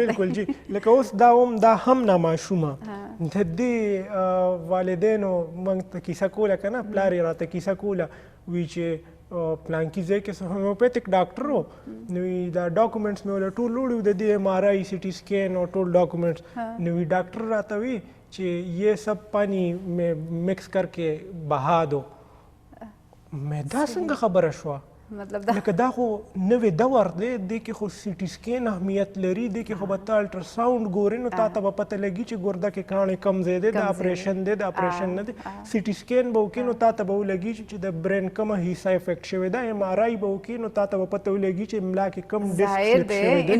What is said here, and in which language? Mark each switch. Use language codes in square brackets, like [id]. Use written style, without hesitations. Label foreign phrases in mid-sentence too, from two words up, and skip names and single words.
[ps] بالکل جی لکه اوس دا هم ناماشومه د دې والدینو موږ ته کیسه کوله که نه پلار یې راته کیسه کوله وی چې پلانکي ځای کې هومیوپیتک ډاکټر و نو دا ډاکومنټس مې ورله ټول وړي د دې ایم آر آی سی ټي سکین او ټول ډاکومنټس نو ډاکټر راته وی چې [ur] یہ سب پانی میں مکس کر کے بہا دو [ps] مې دا څنګه خبره شوه مطلب لکه دا خو نوې دور دی دې کې خو سی ټي سکین اهمیت لري دې کې خو به ته الټراساونډ ګورې نو تا ته به پته لګي چې ګرده کې کاڼې کم ځای دی د اپریشن دی د اپریشن نه دی سی ټي سکین به وکړي نو تا ته به ولګي چې د برین کومه حصه افیکټ شوې ده ایم آر آی به وکړي نو تا ته به پته ولګي چې ملا کې کم ډسک شوی دی